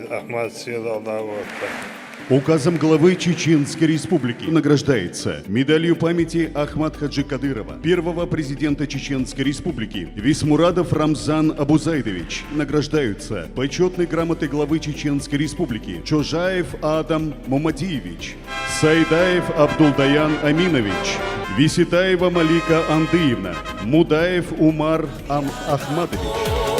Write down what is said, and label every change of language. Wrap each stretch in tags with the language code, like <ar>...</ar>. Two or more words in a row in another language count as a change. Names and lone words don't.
<ru>Ахмат Сила</ru> <ar>الله أكبر.</ar> <ru>Указом главы Чеченской Республики награждается медалью памяти Ахмат Хаджи Кадырова, первого президента Чеченской Республики, Висмурадов Рамзан Абузайдович. Награждаются почетной грамотой главы Чеченской Республики Чожаев Адам Мумадиевич, Сайдаев Абдулдаян Аминович, Виситаева Малика Андыевна, Мудаев Умар Ахматович.</ru>